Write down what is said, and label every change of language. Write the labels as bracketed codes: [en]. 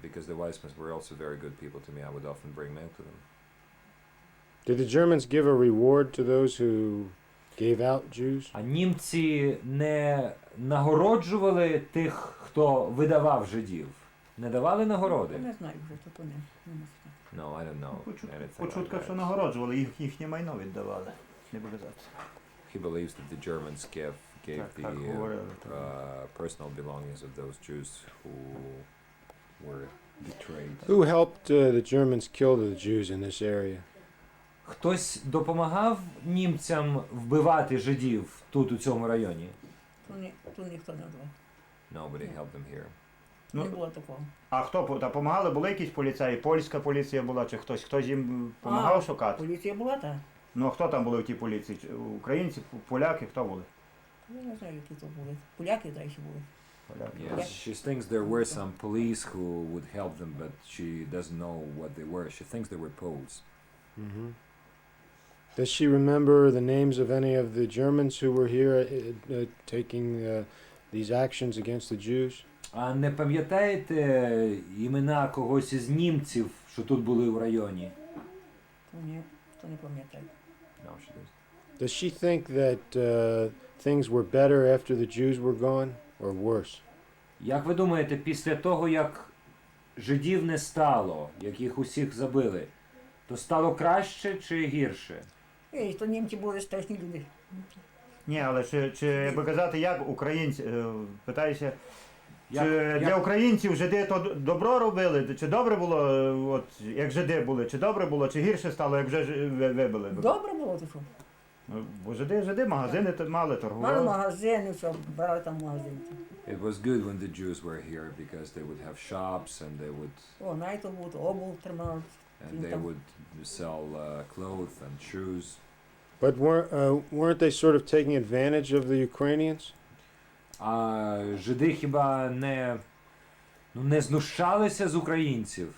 [en] Because the Weissmans were also very good people to me, I would often bring milk to them. Did the Germans give a reward to those who gave out Jews? [uk] А німці не нагороджували тих, хто видавав жидів? Не давали нагороди? Я не знаю вже, то не можу знати. [en] No, I don't know. [uk] По чутках, що нагороджували, їхнє майно віддавали. Не буде казати. [en] He believes that the Germans gave [uk] Так, [en] the [uk] так говорили. [en] personal belongings of those Jews who were betrayed. Who helped the Germans kill the Jews in this area? [uk] Хтось допомагав німцям вбивати жидів тут, у цьому районі? Тут ніхто не було. [en] Nobody helped them here. [uk] Не Ну, було такого. а хто допомагали? Були якісь поліцаї? Польська поліція була, чи хтось їм допомагав шукати? Поліція була, так. Ну, а хто там були в тій поліції? Українці, поляки, хто були? Я не знаю, які то були. Поляки далі були. Поляки. [en] Yes, she thinks there were some police who would help them, but she doesn't know what they were. She thinks they were Poles. Mm-hmm. Does she remember the names of any of the Germans who were here taking these actions against the Jews? [uk] А не пам'ятаєте імена когось із німців, що тут були в районі? То не пам'ятаю. [en] No, she doesn't. Does she think that things were better after the Jews were gone or worse? [uk] Як ви думаєте, після того, як жидів не стало, як їх усіх забили, то стало краще чи гірше? І то німці були страшні люди. Ні, але чи як би казати, як українці, питаюся, чи Як- для українців жиди то добро робили, чи добре було, от, як жиди були, чи добре було, чи гірше стало, як вже вибили? Добре було, то що? Ну, бо жиди, магазини мали, Мали торгували. магазини, що брали там магазин. [en] It was good when the Jews were here because they would have shops and they would [uk] О, найтову, обув тримали. [en] and they would sell clothes and shoes. But weren't they sort of taking advantage of the Ukrainians? [uk] А жиди хіба не знущалися з українців?